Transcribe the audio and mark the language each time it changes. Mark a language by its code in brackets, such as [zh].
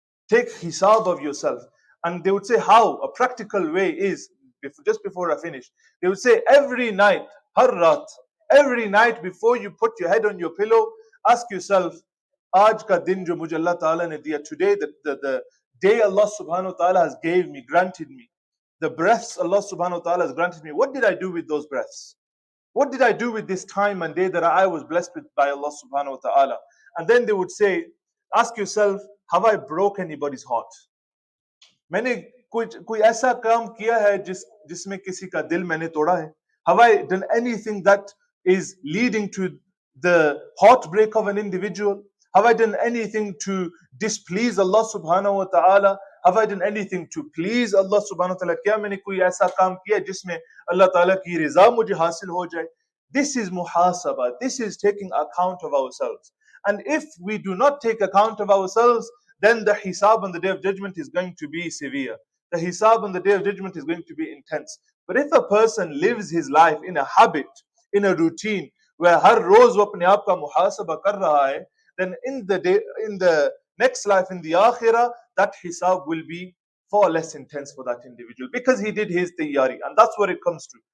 [en] Take hisab of yourself. And they would say how? A practical way is, just before I finish, they would say every night, harrat, every night before you put your head on your pillow, ask yourself, [hi] Aaj ka din jo mujhe Allah Ta'ala ne diya, [en] today the day Allah subhanahu wa ta'ala has gave me, granted me, the breaths Allah subhanahu wa ta'ala has granted me, what did I do with those breaths? What did I do with this time and day that I was blessed with by Allah subhanahu wa ta'ala? And then they would say, ask yourself, have I broke anybody's heart? [hi] मैंने कोई ऐसा काम किया है जिसमें किसी का दिल मैंने तोड़ा है? [en] Have I done anything that is leading to the heartbreak of an individual? Have I done anything to displease Allah subhanahu wa ta'ala? Have I done anything to please Allah subhanahu wa ta'ala? [hi] क्या मैंने कोई ऐसा काम किया जिसमें Allah ta'ala की रिज़ा मुझे हासिल हो जाए? [en] This is muhasabah. This is taking account of ourselves. And if we do not take account of ourselves, then the hisab on the day of judgment is going to be severe. The hisab on the day of judgment is going to be intense. But if a person lives his life in a habit, in a routine, where [hi] har roz wo apne aap ka muhasaba kar raha hai, [en] then in the next life, in the akhirah, that hisab will be far less intense for that individual, because he did his tayyari. And that's what it comes to.